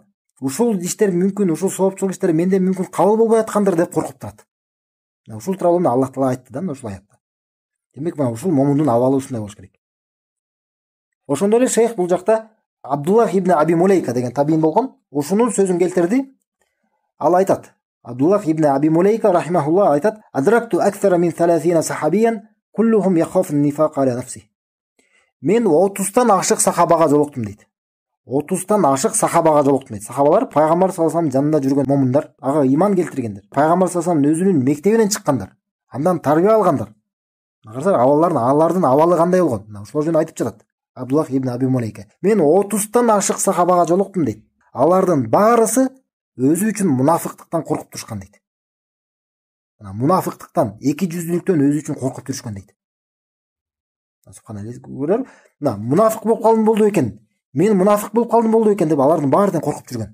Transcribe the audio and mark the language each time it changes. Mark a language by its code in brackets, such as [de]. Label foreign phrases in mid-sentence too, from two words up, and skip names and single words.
[ky] Ушул иштер мүмкүн, ушул соопчулук иштер менде мүмкүн кабыл болбой аткандыр деп коркуп турат. Ушул тууралуу Аллах Таала айтты да ушул аятта. Демек, ушул момундун абалы ушундай болуш керек. Ошондой эле шейх бул жакта Абдуллах ибн Аби Мулейка деген табиин болгон. Ушунун сөзүн келтирди. Ал айтат. [ar] Абдуллах ибн Аби Мулейка рахимахуллах айтат: "أدركت أكثر من 30 صحابيا كلهم يخاف النفاق على نفسه." [ky] Мен 30тан ашык сахабага жолуктум дейт. 30тан ашык сахабага жолуктум дейт. Сахабалар пайгамбар [ar] صلى الله عليه وسلم [ky] жанында жүргөн момундар, ага иман келтиргендер. Пайгамбар [ar] صلى الله عليه وسلم [ky] өзүнүн мектебинен чыккандар. Андан тарбия алгандар. Карасаңар, алардын абалы кандай болгон? Ушул жөнүндө айтып жатат. Абдуллах ибн Аби Мулейка. Мен 30тан ашык сахабага жолуктум дейт. Алардын баарысы өзү үчүн мунафыктыктан коркуп турушкан дейт. Мунафыктыктан, эки жүздүүлүктөн өзү үчүн коркуп турушкан дейт. Субханалла. Мунафык болуп калдым болду экен. Мен мунафык болуп калдым болду экен деп алардын баарынан коркуп жүргөн.